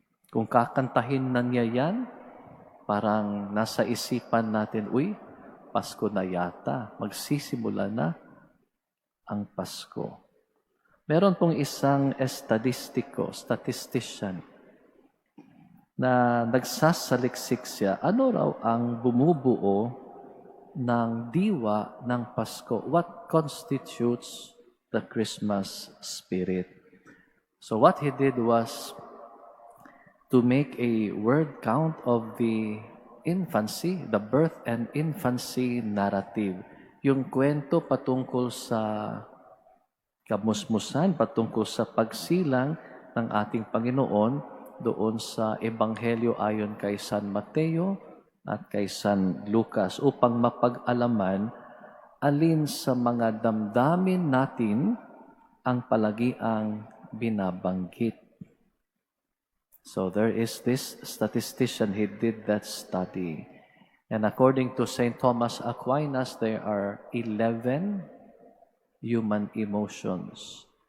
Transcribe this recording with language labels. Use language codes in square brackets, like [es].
[tl] Kung kakantahin na niya yan, parang nasa isipan natin, Pasko na yata, magsisimula na ang Pasko. Meron pong isang statistician, na nagsasaliksik siya, ano raw ang bumubuo ng diwa ng Pasko? [en] What constitutes the Christmas spirit? So what he did was to make a word count of the infancy, the birth and infancy narrative. [tl] Yung kwento patungkol sa kamusmusan, patungkol sa pagsilang ng ating Panginoon doon sa Ebanghelyo ayon kay San Mateo at kay San Lucas, upang mapag-alaman alin sa mga damdamin natin ang palagiang binabanggit. [en] So there is this statistician, he did that study. And according to St. Thomas Aquinas, there are 11 human emotions.